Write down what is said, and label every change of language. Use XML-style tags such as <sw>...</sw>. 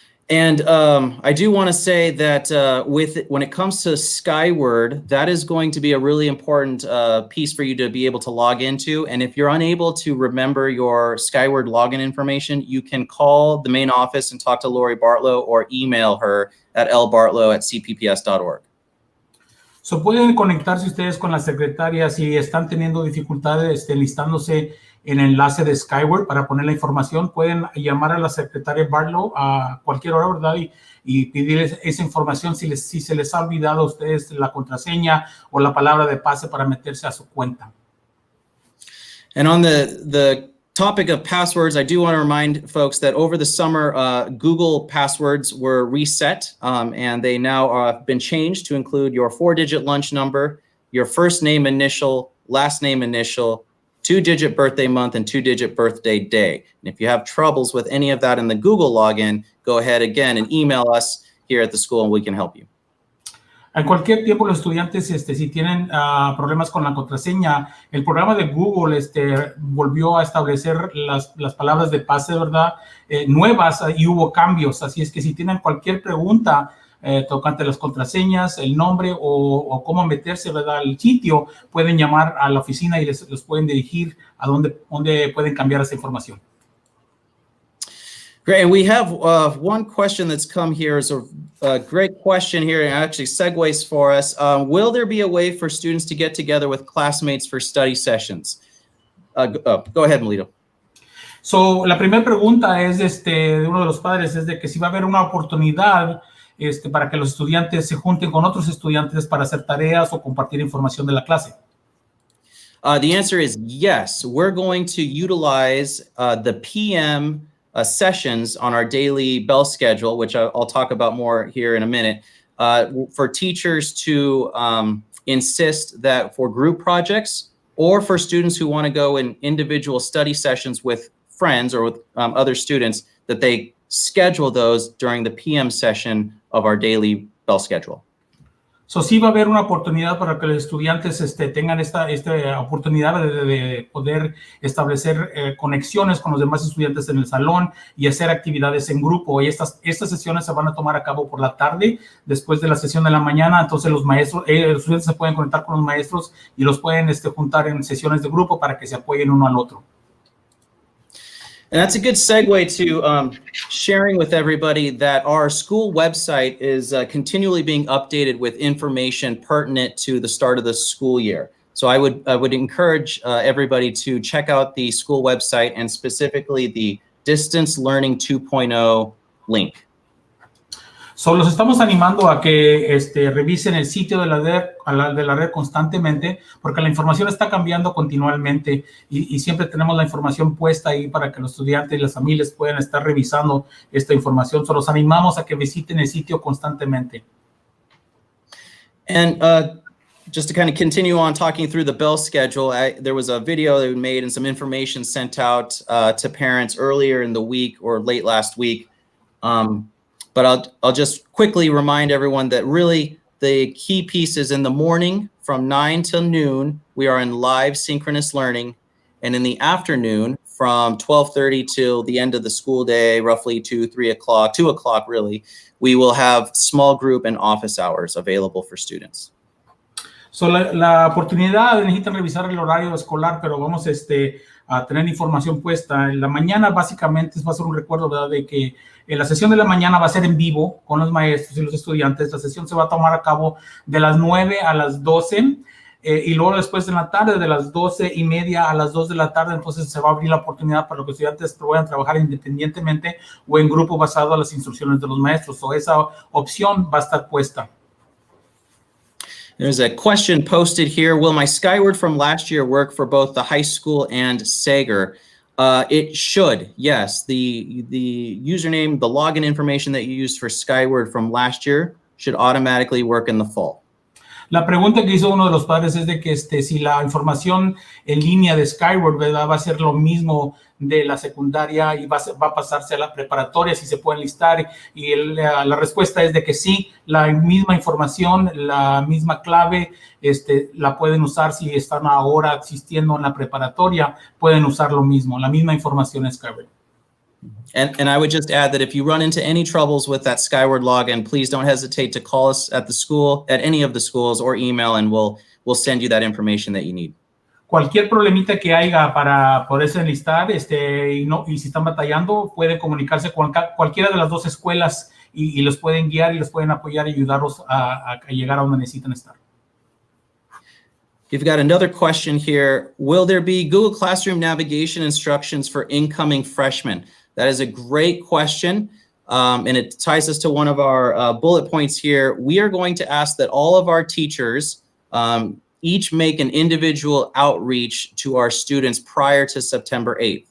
<en>And I do want to say that when it comes to Skyward, that is going to be a really important piece for you to be able to log into. And if you're unable to remember your Skyward login information, you can call the main office and talk to Lori Bartlow, or email her at lbartlow@cpps.org.</en> <es>So pueden conectarse ustedes con la secretaria si están teniendo dificultades listándose en el enlace de Skyward para poner la información. Pueden llamar a la secretaria Bartlow a cualquier hora, ¿verdad? Y pedirles esa información si se les ha olvidado a ustedes la contraseña o la palabra de pase para meterse a su cuenta.</es> <en>And on the topic of passwords, I do want to remind folks that over the summer, Google passwords were reset, and they now have been changed to include your 4-digit lunch number, your first name initial, last name initial, 2-digit birthday month, and 2-digit birthday day. And if you have troubles with any of that in the Google login, go ahead again and email us here at the school and we can help you.</en> <es>En cualquier tiempo los estudiantes, si tienen problemas con la contraseña, el programa de Google volvió a establecer las palabras de pase, ¿verdad? Nuevas, y hubo cambios. Así es que si tienen cualquier pregunta tocante las contraseñas, el nombre o cómo meterse, ¿verdad?, al sitio, pueden llamar a la oficina y los pueden dirigir a dónde pueden cambiar esa información.</es> <en>Great, and we have one question that's come here. Is a great question here, and actually segues for us. Will there be a way for students to get together with classmates for study sessions? Go ahead, Melito.</en> <es>So, la primera pregunta es de uno de los padres, es de que si va a haber una oportunidad para que los estudiantes se junten con otros estudiantes para hacer tareas o compartir información de la clase.</es> <en>The answer is yes. We're going to utilize the PM sessions on our daily bell schedule, which I'll talk about more here in a minute, for teachers to insist that for group projects or for students who want to go in individual study sessions with friends or with other students, that they schedule those during the PM session of our daily bell schedule.</en> <es>So, sí va a haber una oportunidad para que los estudiantes tengan esta oportunidad de poder establecer conexiones con los demás estudiantes en el salón y hacer actividades en grupo. Y estas sesiones se van a tomar a cabo por la tarde, después de la sesión de la mañana. Entonces los estudiantes se pueden conectar con los maestros y los pueden juntar en sesiones de grupo para que se apoyen uno al otro.</es> <en>And that's a good segue to sharing with everybody that our school website is continually being updated with information pertinent to the start of the school year. So I would encourage everybody to check out the school website and specifically the Distance Learning 2.0 link.</en> <es>So, los estamos animando a que revisen el sitio de la red constantemente, porque la información está cambiando continuamente y siempre tenemos la información puesta ahí para que los estudiantes y las familias puedan estar revisando esta información. So, los animamos a que visiten el sitio constantemente.</es> <en>And just to kind of continue on talking through the bell schedule, there was a video that we made and some information sent out to parents earlier in the week or late last week. But I'll just quickly remind everyone that really the key piece is in the morning from 9 till noon, we are in live synchronous learning. And in the afternoon from 12:30 till the end of the school day, roughly 2 o'clock really, we will have small group and office hours available for students.</en> <es>So, la oportunidad, necesitan revisar el horario escolar, pero vamos a tener información puesta. En la mañana básicamente va a ser un recuerdo, ¿verdad?, de que la sesión de la mañana va a ser en vivo con los maestros y los estudiantes. La sesión se va a tomar a cabo de las 9 a las 12 y luego después en la tarde de las 12:30 a las 2 de la tarde. Entonces se va a abrir la oportunidad para que los estudiantes puedan trabajar independientemente o en grupo basado a las instrucciones de los maestros. So, esa opción va a estar puesta.</es> <en>There's a question posted here. Will my Skyward from last year work for both the high school and Sager? It should, yes. The username, the login information that you used for Skyward from last year should automatically work in the fall.</en> <es>La pregunta que hizo uno de los padres es de que si la información en línea de Skyward, ¿verdad?, va a ser lo mismo de la secundaria y va a pasarse a la preparatoria, si se pueden listar. Y la respuesta es de que sí, la misma información, la misma clave, la pueden usar si están ahora asistiendo en la preparatoria, pueden usar lo mismo, la misma información en Skyward.</es> <en>And I would just add that if you run into any troubles with that Skyward login, please don't hesitate to call us at the school, at any of the schools, or email, and we'll send you that information that you need.</en> <es>Cualquier problemita que haya para poderse enlistar, y si están batallando, pueden comunicarse con cualquiera de las dos escuelas y los pueden guiar y los pueden apoyar y ayudarlos a llegar a donde necesitan estar.</es> <en>You've got another question here. Will there be Google Classroom navigation instructions for incoming freshmen? That is a great question, and it ties us to one of our bullet points here. We are going to ask that all of our teachers each make an individual outreach to our students prior to September 8th.</en>